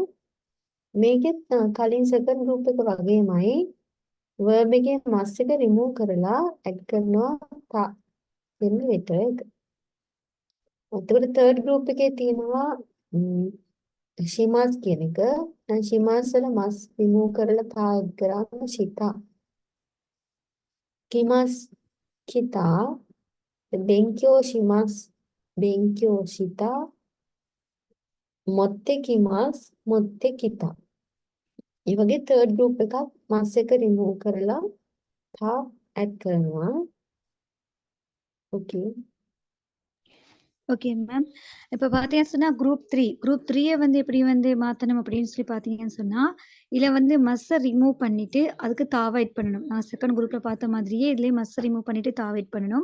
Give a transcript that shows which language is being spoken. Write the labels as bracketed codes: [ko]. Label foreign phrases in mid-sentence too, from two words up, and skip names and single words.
[si] මේකෙත් කලින් [en] second group [si] එක වගේමයි verb එකේ must එක remove කරලා add කරනවා තා කියන letter එක. එතකොට [en] third group [si] එකේ තියෙනවා shimas කියන එක. දැන් shimas වල [en] must remove [si] කරලා තා add කරාම shita. [ja] きます きた、勉強します、勉強した、持ってきます、持ってきた. [si] ඒ වගේ [en] third group [si] එකක් mass එක remove කරලා තා add කරනවා. [en] Okay. Okay ma'am. [ta] இப்ப பார்த்தீங்கன்னு சொன்னா குரூப் 3 வந்து எப்படி வந்து மாத்தணும் அப்படின்னு சொல்லி பார்த்தீங்கன்னு சொன்னா, இதுல வந்து மஸ்ஸ ரிமூவ் பண்ணிட்டு அதுக்கு தாவ ஆட் பண்ணணும். நான் [en] second group [ta] பார்த்த மாதிரியே இதுலயும் மஸ்ஸ ரிமூவ் பண்ணிட்டு தாவ ஆட் பண்ணணும்.